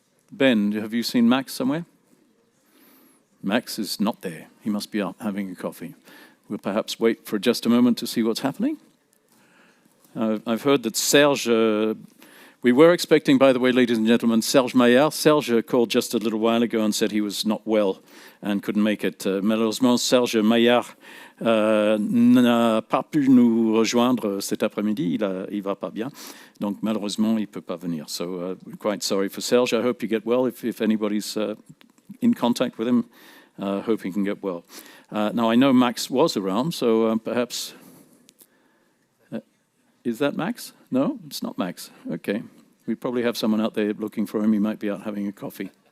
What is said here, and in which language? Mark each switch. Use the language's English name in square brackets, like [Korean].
[English] Ben, have you seen Max somewhere? Max is not there. He must be out having a coffee. We'll perhaps wait for just a moment to see what's happening. I've heard that Serge, we were expecting, by the way, ladies and gentlemen, Serge Maillard. Serge called just a little while ago and said he was not well and couldn't make it. [French] Malheureusement, Serge Maillard n'a pas pu nous rejoindre cet après-midi. Il va pas bien. Donc, malheureusement, il peut pas venir. [English] So, we're quite sorry for Serge. I hope you get well. If anybody's in contact with him, hope he can get well. Now, I know Max was around, so perhaps... is that Max? No, it's not Max. Okay. We probably have someone out there looking for him. He might be out having a coffee.